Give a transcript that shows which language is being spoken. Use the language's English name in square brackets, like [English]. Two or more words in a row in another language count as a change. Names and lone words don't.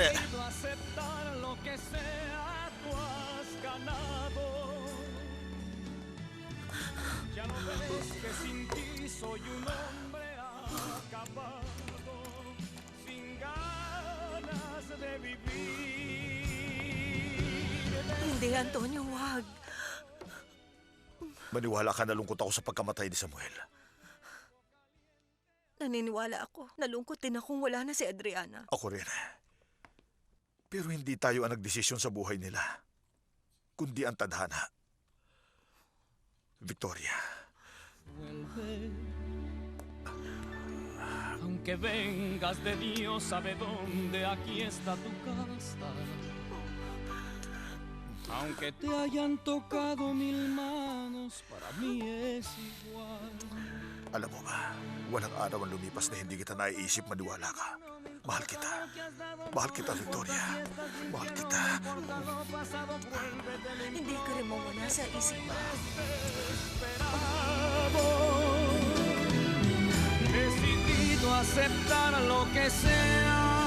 [Spanish] dispuesto a aceptar lo que sea, tú has ganado. Ya no ves que sin ti soy un hombre acabado, sin ganas de vivir. [Filipino] Hindi, Antonio, wag. Maniwala ka, nalungkot ako sa pagkamatay ni Samuel. Naniniwala ako. Nalungkot din akong wala na si Adriana. Ako rin. Pero hindi tayo ang nagdesisyon sa buhay nila, kundi ang tadhana. Victoria, [Spanish] Vuelve. Aunque vengas de Dios sabe dónde, aquí está tu casa. Aunque te hayan tocado mil manos, para mí es igual. [Filipino] alam mo ba, walang araw ang lumipas na hindi kita naiisip maniwala ka. Mahal kita. Mahal kita, Victoria. Mahal kita. Hindi ko rin mawala sa isip mo. [Spanish] Decidido a aceptar lo que sea.